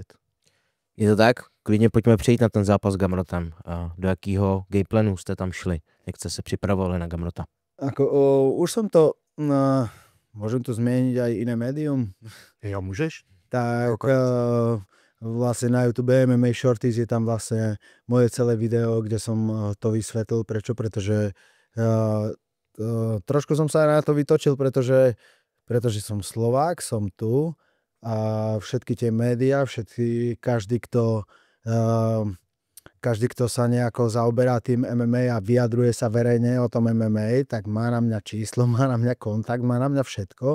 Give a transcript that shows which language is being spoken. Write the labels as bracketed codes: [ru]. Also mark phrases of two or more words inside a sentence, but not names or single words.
[cs] Je to tak? Klidně pojďme přejít na ten zápas s Gamrotem. A do jakého gameplanu jste tam šli? Jak jste se připravovali na Gamrota? [sk] Už som to, môžem to zmeniť aj iné médium? [cs] Jo, můžeš? [sk] Tak vlastne na YouTube MMA Shorties je tam vlastne moje celé video, kde som to vysvetlil. Prečo? Pretože trošku som sa na to vytočil, pretože som Slovák, som tu a všetky tie médiá, každý, kto sa nejako zaoberá tým MMA a vyjadruje sa verejne o tom MMA, tak má na mňa číslo, má na mňa kontakt, má na mňa všetko.